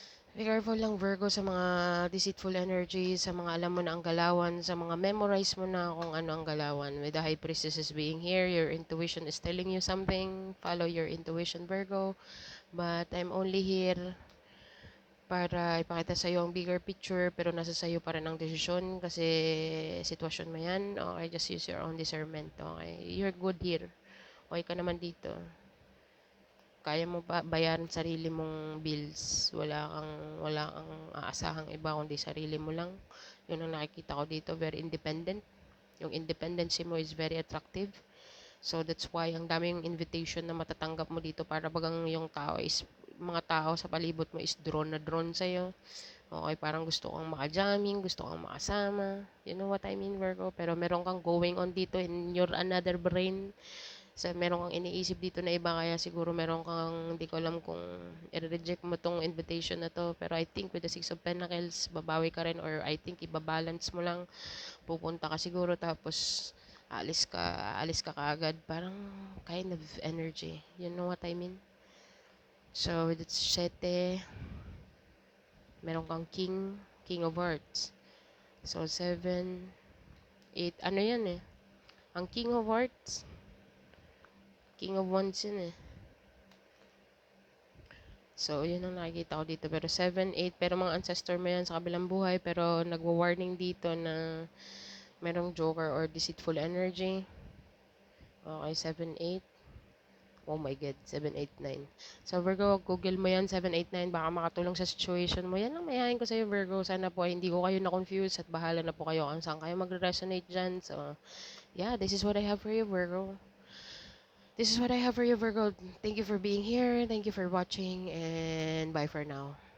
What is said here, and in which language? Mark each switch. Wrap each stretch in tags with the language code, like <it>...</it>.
<en>Be careful</en> <tl>lang, Virgo, sa mga deceitful energy, sa mga alam mo na ang galawan, sa mga memorize mo na kung ano ang galawan.</tl> <en>With the High Priestess being here, your intuition is telling you something. Follow your intuition, Virgo. But I'm only here</en> <tl>para ipakita sa iyo ang bigger picture, pero nasa sa iyo pa rin ang desisyon kasi sitwasyon mo yan.</tl> <en>Okay, just use your own discernment. Okay, you're good here.</en> <tl>Okay ka naman dito. Kaya mo ba bayaran sarili mong bills? Wala kang aasahang iba kundi sarili mo lang. Yun ang nakikita ko dito, very independent. Yung independency mo</tl> <en>is very attractive.</en> <tl>So that's why ang daming invitation na matatanggap mo dito para bagang yung mga tao sa palibot mo is drawn na drawn sa'yo. Okay, parang gusto kang maka-jamming, gusto kang makasama.</tl> <en>You know what I mean, Virgo?</en> <tl>Pero meron kang going on dito</tl> <en>in your another brain.</en> <tl>So, meron kang iniisip dito na iba, kaya siguro meron kang, hindi ko alam kung i-reject mo tong invitation na to. Pero I think with the Six of Pentacles, babawi ka rin, or I think ibabalance mo lang. Pupunta ka siguro, tapos alis ka kaagad.</tl> <en>Parang kind of energy. You know what I mean? So, with the Sete,</en> <tl>meron kang</tl> <en>King of Hearts.</en> <tl>So, 7, 8, ano yan eh? Ang King of Hearts, King of Wands yun eh. So, yun ang nakikita ko dito. Pero 7, 8, pero mga ancestor mo yan sa kabilang buhay. Pero nagwa-warning dito na merong joker or deceitful energy.</tl> <en>Okay, 7, 8. Oh my God, 7, 8, 9.</en> <tl>So, Virgo, Google mo yan, 7, 8, 9. Baka makatulong sa situation mo. Yan ang mayayain ko sa'yo, Virgo. Sana po hindi ko kayo na-confuse at bahala na po kayo kung saan kayo magre-resonate dyan.</tl> <en>So, yeah, this is what I have for you, Virgo. This is what I have for you, Virgo. Thank you for being here. Thank you for watching. And bye for now.</en>